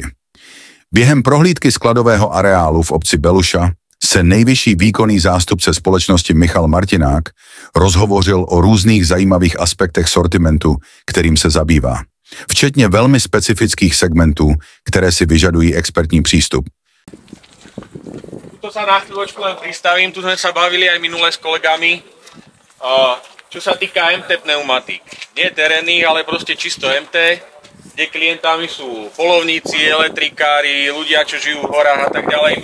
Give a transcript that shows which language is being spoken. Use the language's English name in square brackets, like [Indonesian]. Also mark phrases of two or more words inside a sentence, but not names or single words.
[Czech] Během prohlídky skladového areálu v obci Beluša se nejvyšší výkonný zástupce společnosti Michal Martinák rozhovořil o různých zajímavých aspektech sortimentu, kterým se zabývá, včetně velmi specifických segmentů, které si vyžadují expertní přístup. [Slovak] To sa na chvíľočku len pristavím, tu sme sa bavili aj minule s kolegami, čo sa týka MT pneumatík. Nie terénnych, ale proste čisto MT, kde klientami sú polovníci, elektrikári, ľudia, čo žijú v horách a tak ďalej.